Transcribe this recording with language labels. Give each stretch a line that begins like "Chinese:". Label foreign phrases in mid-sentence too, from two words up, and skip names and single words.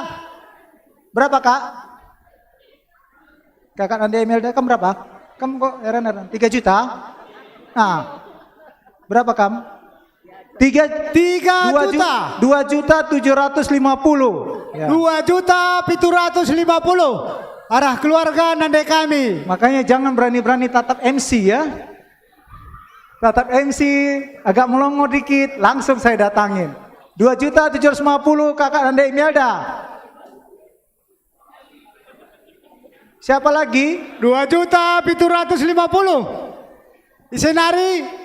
Indonesian: berapa kak? Kakak Anda Imelda, kamu berapa? Kamu kok heran-heran? 3 juta? Nah, berapa kamu? 3 juta. 2.750.000. Ya. 2.750.000 arah keluarga
Batak Karo: nande kami.
Indonesian: Makanya jangan berani-berani tatap MC ya. Tatap MC agak melongo dikit, langsung saya datangin. 2.750.000 kakak nande Imelda. Siapa lagi? 2.750.000. Isenari.